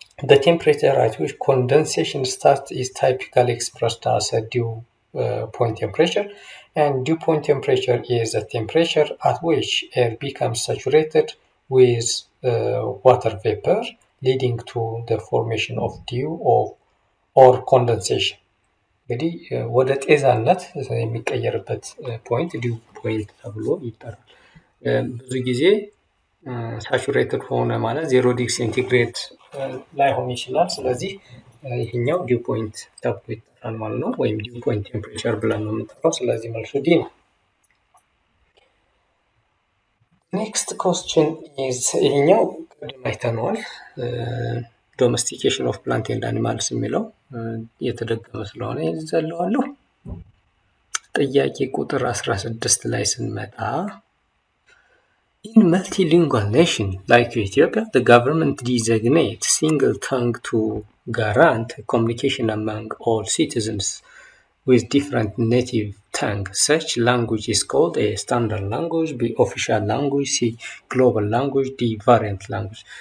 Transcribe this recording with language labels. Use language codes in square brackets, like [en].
[en] the temperature at which condensation starts is typically expressed as a dew point temperature, and dew point temperature is a temperature at which air becomes saturated with water vapor, leading to the formation of dew or condensation. [am] እንግዲህ ወደ ጤዛነት የሚቀየርበት ፖይንት ዲው ፖይንት ተብሎ ይጠራል። ብዙ ጊዜ ሳቹሬትድ ሆነ ማለት 0 ዲግሪ ሴንቲግሬድ ላይሆን ይችላል። ስለዚህ ይሄኛው ዲው ፖይንት ተብሎ ይጠራል ማለት ነው፣ ወይም ዲው ፖይንት ቴምፕሬቸር ብለን ነው የምንጠራው። ስለዚህ መልሱ ዲ ነው። [en] ኔክስት ኮስችን ኢዝ [am] ይሄኛው ቅድም አይተነዋል። [en] ዶሜስቲኬሽን ኦፍ ፕላንት ኤንድ አኒማልስ [am] የሚለው የተደገመ ስለሆነ ይዘለዋለሁ። ጥያቄ ቁጥር 16 ላይ ስንመጣ [en] In multilingual nation like Ethiopia, the government designates single tongue to guarantee communication among all citizens with different native tongue. Such language is called a standard language, B official language, C global language, D variant language.